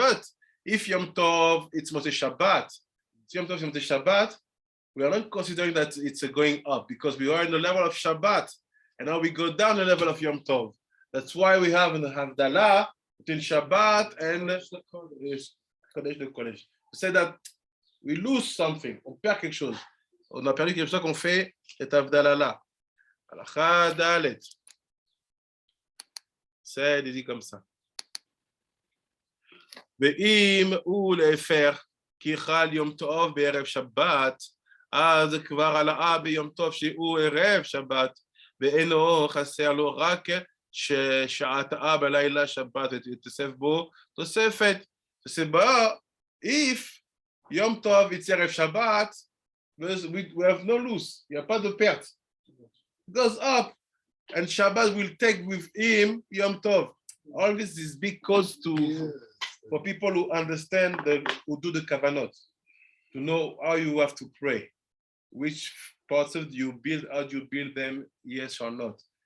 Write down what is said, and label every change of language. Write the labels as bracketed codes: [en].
[en] But if יום טוב, it's מוצאי שבת, Yom Tov, Yom Shabbat, we are not considering that it's going up because we are in the level of Shabbat and now we go down the level of Yom Tov. That's why we have in the Havdalah between Shabbat and Kodesh de Kodesh. We say that we lose something, [fr] on perd quelque chose. On a perdu quelque chose qu'on fait cette Havdalah-là. [he] Halakha Dalet. [fr] C'est dit comme ça. [he] Ve'im ou lefer. כי חל יום טוב בערב שבת, אז כבר עלה ביום טוב שהוא ערב שבת, ואינו חסר לו רק ששעתה בלילה שבת, ותוסף בו תוספת. [en] תוספה, if יום טוב it's ערב שבת, we have no loss, [fr] il n'y a pas de perte. [en] It goes up, and Shabbat will take with him Yom Tov. All this is big cause to... For people who understand, who do the kavanot, to know how you have to pray, which parts of you build, how do you build them, yes or not.